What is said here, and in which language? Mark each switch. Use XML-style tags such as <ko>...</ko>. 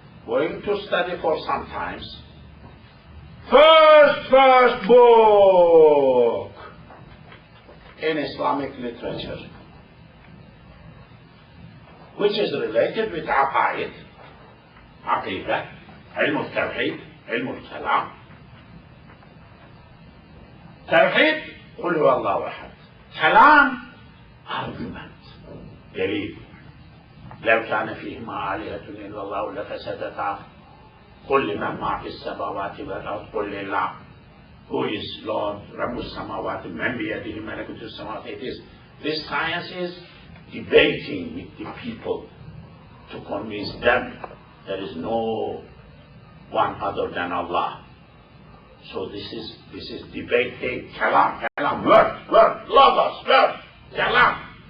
<en>going to study for some times. First book in Islamic literature, which is related with aqaid, aqidah, ilm al-tawheed, ilm al-kalam.</en> <ar>Tawheed, qul huwa Allahu ahad. Kalam, argument, دليل. لو كان فيهما آلهة إلا الله لفسدتا. قل لمن ما في السماوات والأرض قل لله.</ar> <en>Who is Lord,</en> <ar>رب السماوات من بيده ملكوت السماوات.</ar> <en>This science is debating with the people to convince them there is no one other than Allah. So this is debating kalam, word, logos, word, kalam.</en>